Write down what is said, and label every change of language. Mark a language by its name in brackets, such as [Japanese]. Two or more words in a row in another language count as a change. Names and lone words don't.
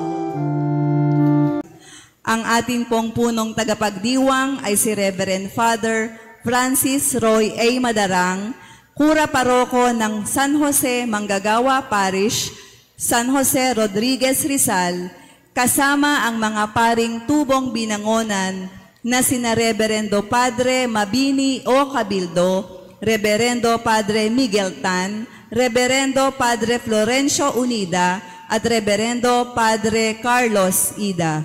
[Filipino] Ang ating pong punong tagapagdiwang ay si Reverend Father Francis Roy A. Madarang, Kura Paroko ng San Jose Manggagawa Parish, San Jose Rodriguez Rizal, kasama ang mga paring tubong binangonan na sina Reverendo Padre Mabini O. Cabildo, Reverendo Padre Miguel Tan, Reverendo Padre Florencio Unida, at Reverendo Padre Carlos Ida.